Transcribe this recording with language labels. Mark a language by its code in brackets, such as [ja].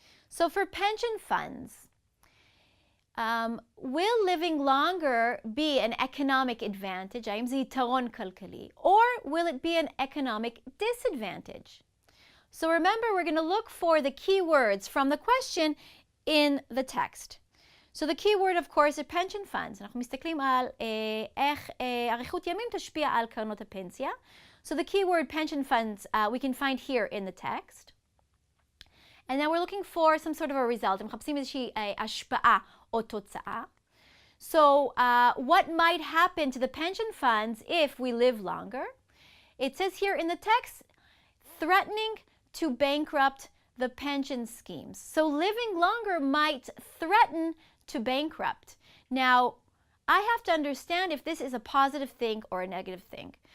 [en] So for pension funds, will living longer be an economic advantage, [he] האם זה יתרון כלכלי, [en] or will it be an economic disadvantage? So remember, we're going to look for the key words from the question in the text. So the key word, of course, is pension funds. [he] אנחנו מסתכלים על איך אריכות ימים תשפיע על קרנות הפנסיה. [en] So the key word pension funds we can find here in the text. And then we're looking for some sort of a result. [he] הם מחפשים איזושהי השפעה או תוצאה. [en] So what might happen to the pension funds if we live longer? It says here in the text, threatening to bankrupt the pension schemes. So living longer might threaten to bankrupt. Now, I have to understand if this is a positive thing or a negative thing.